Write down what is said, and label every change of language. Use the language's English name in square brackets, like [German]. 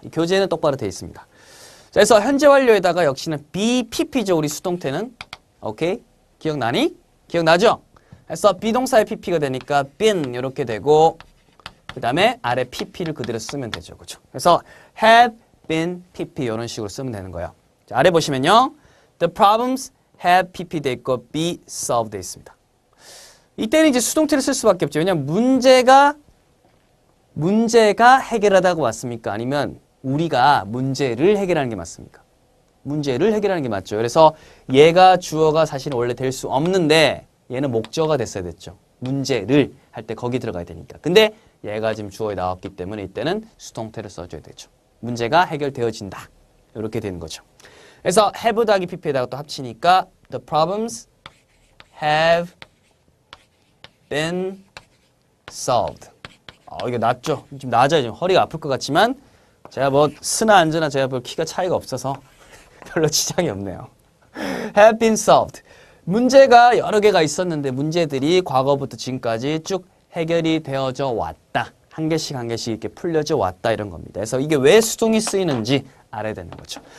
[Korean] 이 교재는 똑바로 되어 있습니다. 그래서 현재 완료에다가 역시는 BPP죠. 우리 수동태는. 오케이? 기억나니? 기억나죠? 그래서 비동사의 PP가 되니까 been 이렇게 되고 그 다음에 아래 PP를 그대로 쓰면 되죠. 그죠? 그래서 [English] have been PP [Korean] 이런 식으로 쓰면 되는 거예요. 자, 아래 보시면요. [English] The problems have PP [Korean] 돼 있고 [English] be solved [Korean] 돼 있습니다. 이때는 이제 수동태를 쓸 수밖에 없죠. 왜냐하면 문제가 해결하다고 왔습니까? 아니면 우리가 문제를 해결하는 게 맞습니까? 문제를 해결하는 게 맞죠. 그래서 얘가 주어가 사실은 원래 될 수 없는데 얘는 목적어가 됐어야 됐죠. 문제를 할 때 거기 들어가야 되니까. 근데 얘가 지금 주어에 나왔기 때문에 이때는 수동태를 써줘야 되죠. 문제가 해결되어진다. 이렇게 되는 거죠. 그래서 have 더하기 pp에다가 또 합치니까 [English] the problems have been solved. [Korean] 이게 낫죠? 좀 낮아요. 좀 허리가 아플 것 같지만 제가 뭐 쓰나 앉으나 제가 별 키가 차이가 없어서 별로 지장이 없네요. [English] have been solved. [Korean] 문제가 여러 개가 있었는데 문제들이 과거부터 지금까지 쭉 해결이 되어져 왔다. 한 개씩 한 개씩 이렇게 풀려져 왔다 이런 겁니다. 그래서 이게 왜 수동이 쓰이는지 알아야 되는 거죠.